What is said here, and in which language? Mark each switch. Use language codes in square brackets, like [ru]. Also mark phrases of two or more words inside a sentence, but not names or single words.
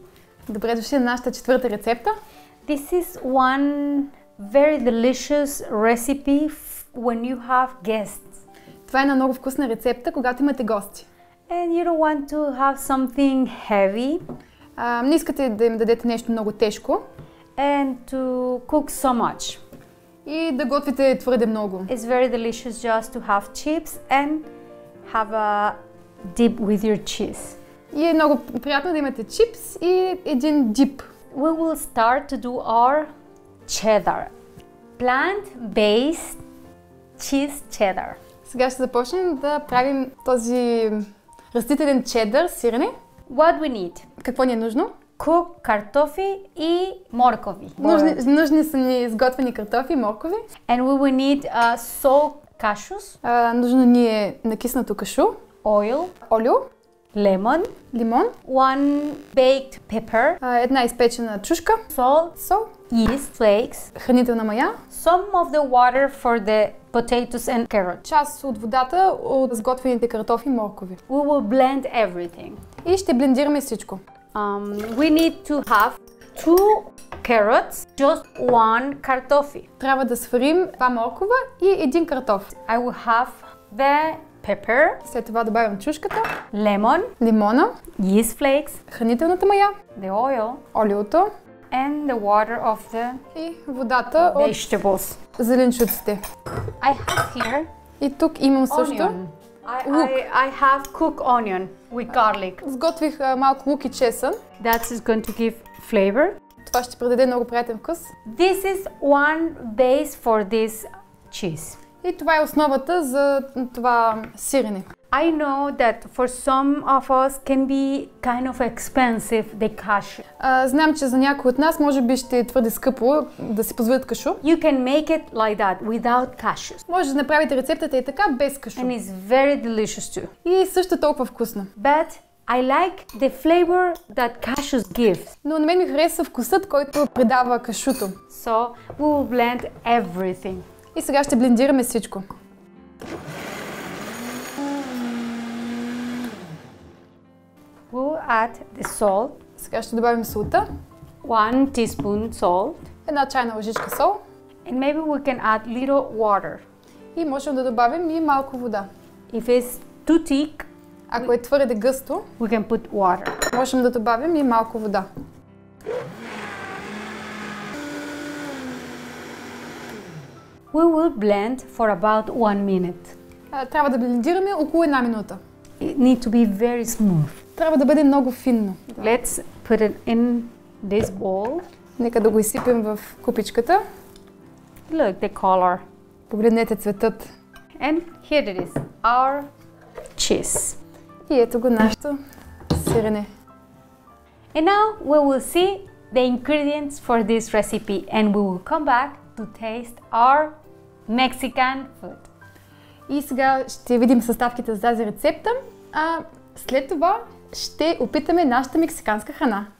[bg] Добре дошли на нашата четвърта рецепта. [en] This is one very delicious recipe when you have guests. [bg] Това е една много вкусна рецепта, когато имате гости. [en] And you don't want to have something heavy. [bg] Не искате да им дадете нещо много тежко. [en] And to cook so much. [bg] И да готвите твърде много. [en] It's very delicious just to have chips and have a dip with your cheese. [bg] И е много приятно да имате чипс и един дип. [en] We will start to do our cheddar. Plant-based cheese cheddar. [bg] Сега ще започнем да правим този растителен чедър, сирене. [en] What we need? [bg] Какво ни е нужно? Cook картофи и моркови. Нужни са ни изготвени картофи и моркови. [en] And we will need soaked cashews. [bg] Нужно ни е накиснато кашу. [en] Oil. [bg] Олио. [en] Lemon. [bg] Лимон. [en] One baked pepper. [bg] Една изпечена чушка. [en] Salt. [bg] Сол. [en] Yeast flakes. [bg] Хранителна мая. [en] Some of the water for the potatoes and carrots. [bg] Част от водата от сготвените картофи и моркови. [en] We will blend everything. [bg] И ще блендираме всичко. [en] We need to have 2 carrots, just 1 картофи. [bg] Трябва да сварим 2 моркова и един картоф. [en] I will have the pepper. [bg] След това добавям чушката. [en] Lemon. [bg] Лимона. [en] Yeast flakes. [bg] Хранителната мая. [en] The oil. [bg] Олиото. [en] And the water of the [bg] и водата [en] vegetables. [bg] От зеленчуците. [en] I have here [bg] и тук имам също [en] I have cooked onion with garlic. [bg] Сготвих малко лук и чесън. [en] That is going to give flavor. [bg] Това ще придаде много приятен вкус. [en] This is one base for this cheese. [bg] И това е основата за това сирене. [en] I know that for some of us can be kind of expensive the cashew. [bg] Знам, че за някои от нас може би ще е твърде скъпо да си позволят кашу. [en] You can make it like that without cashews. [bg] Може да направите рецептата и така без кашу. [en] And it's very delicious too. [bg] И също толкова вкусно. [en] But I like the flavor that cashews give. [bg] Но на мен ми харесва вкусът, който придава кашуто. [en] So we will blend everything. [bg] И сега ще блендираме всичко. [en] We'll add the salt. [bg] Сега ще добавим солта. [en] 1 teaspoon salt. [bg] Една чайна лъжичка сол. [en] And maybe we can add little water. [bg] И можем да добавим и малко вода. [en] If it's too thick, [bg] ако е твърде гъсто, [en] we can put water. [bg] Можем да добавим и малко вода. [en] We will blend for about 1 minute. [bg] Трябва да блендираме около 1 минута. [en] It needs to be very smooth. [bg] Трябва да бъде много финно. [en] Let's put it in this bowl. [bg] Нека да го изсипем в купичката. [en] Look the color. [bg] Погледнете цветът. [en] And here it is, our cheese. [bg] И ето го нашето сирене. [en] And now we will see the ingredients for this recipe and we will come back to taste our Mexican food. [bg] И сега ще видим съставките за тази рецепта, а след това ще опитаме нашата мексиканска храна.